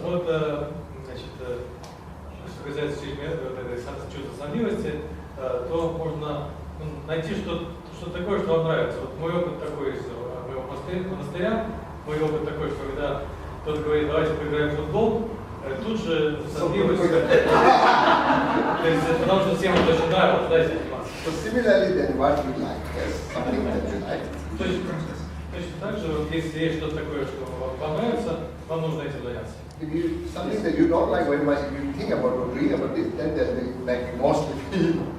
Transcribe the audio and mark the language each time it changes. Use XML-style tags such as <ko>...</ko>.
<ru>Вот, значит, что касается чувства сонливости, то можно найти что такое, что вам нравится. Вот мой опыт такой из моего монастыря, мой опыт такой, что когда кто-то говорит, давайте поиграем в футбол, тут же сонливость. То есть, потому что всем это очень нравилось, да, этим заниматься.</ru> <en>So similarly, then what you like, yes, something that you like.</en> <ru>Точно так же, вот, если есть что-то такое, что вам понравится, вам нужно этим заняться.</ru> <en>If something that you don't like very much, if you think about or read about this, then that will make you more sleepy.</en>